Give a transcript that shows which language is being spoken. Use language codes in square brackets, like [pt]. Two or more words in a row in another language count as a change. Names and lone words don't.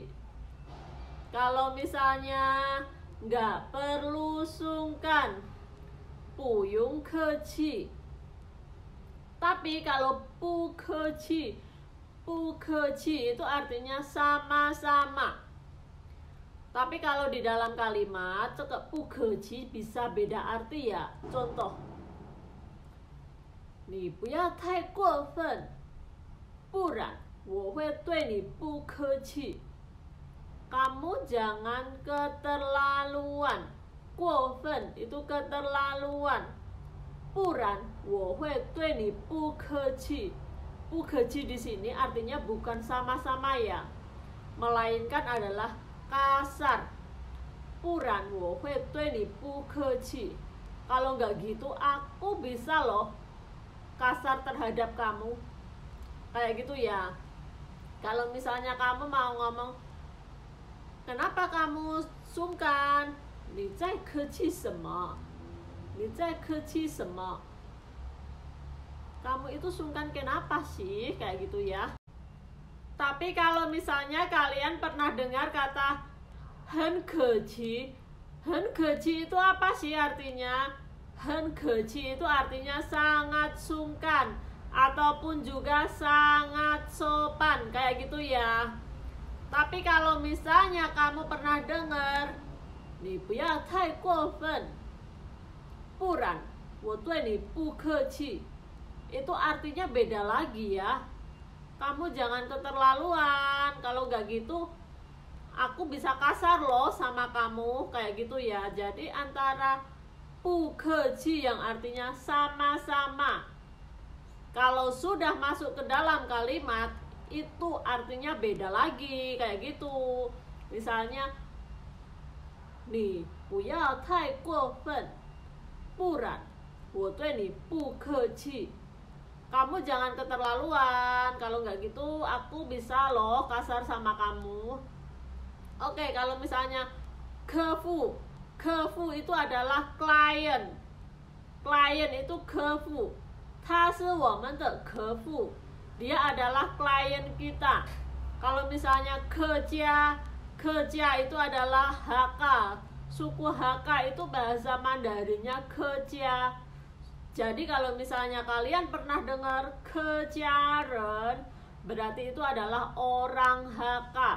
[id] Kalau misalnya nggak perlu sungkan, [zh] 不用客气. [id] Tapi kalau [zh] 不客气 [id] itu artinya sama-sama. Tapi kalau di dalam kalimat, [zh] 不客气 [id] bisa beda arti ya. Contoh, [zh] 你不要太过分，不然我会对你不客气. [id] Kamu jangan keterlaluan. 过分 itu keterlaluan. [zh] 不然我会对你不客气. 不客气 [id] di sini artinya bukan sama-sama ya, melainkan adalah kasar. [zh] 不然我会对你不客气. [id] Kalau nggak gitu, aku bisa loh kasar terhadap kamu. Kayak gitu ya. Kalau misalnya kamu mau ngomong, kenapa kamu sungkan? [zh] 你在客气什么? 你在客气什么? [id] Kamu itu sungkan kenapa sih? Kayak gitu ya. Tapi kalau misalnya kalian pernah dengar kata [zh] 很可气, 很可气 [id] itu apa sih artinya? [zh] 很可气 [id] itu artinya sangat sungkan ataupun juga sangat sopan, kayak gitu ya. Tapi kalau misalnya kamu pernah dengar [zh] 你不要太过分，不然我对你不客气, [id] itu artinya beda lagi ya. Kamu jangan keterlaluan, kalau nggak gitu aku bisa kasar loh sama kamu, kayak gitu ya. Jadi antara [zh] 不客气 [id] yang artinya sama-sama, kalau sudah masuk ke dalam kalimat itu artinya beda lagi, kayak gitu. Misalnya, [zh] 你不要太过分，不然我对你不客气. [id] Kamu jangan keterlaluan, kalau nggak gitu aku bisa loh kasar sama kamu. Oke, kalau misalnya kefu itu adalah klien. Klien itu kefu. [zh] 他是我们的客户. [id] Dia adalah klien kita. Kalau misalnya kerja itu adalah Hakka. Suku Hakka itu bahasa Mandarinnya kerja. Jadi kalau misalnya kalian pernah dengar kejaren, berarti itu adalah orang Hakka.